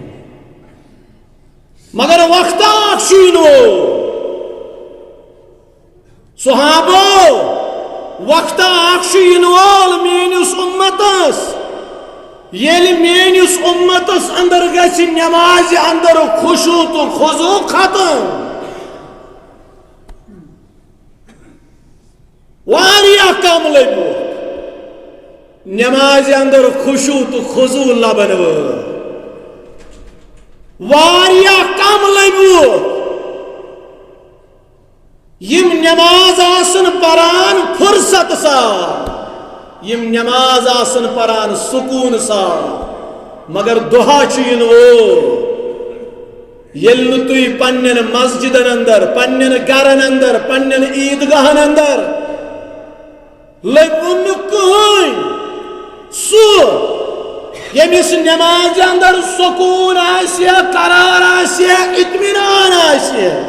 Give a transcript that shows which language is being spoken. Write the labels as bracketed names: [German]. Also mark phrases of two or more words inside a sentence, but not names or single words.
[Kashmiri] مگر وقت اکھ چھُ یِنہٕ صحابو وقت اکھ چھُ یِنہٕ وول میٲنِس اُمتس ییٚلہِ میٲنِس اُمتس اندر گژھِ نمازِ اندر خشوع تو خضوع ختم واریاہ کم لبیُک نمازِ اندر خشوع تو خضوع لبن وٲلۍ واریاہ کم لبیُک یِم نماز آسن پران فرصت سان یم نماز آسن پران سکون سان مگر دہا چھُ وول ییٚلہِ نہٕ تُہۍ پننٮ۪ن مسجدن اندر پننٮ۪ن گرن اندر پننٮ۪ن عیٖدگاہن اندر لٔبِو نہٕ کٕہٕنۍ سُہ ییٚمِس نمازِ اندر سکون آسہِ قرار آسہِ اطمینان آسہِ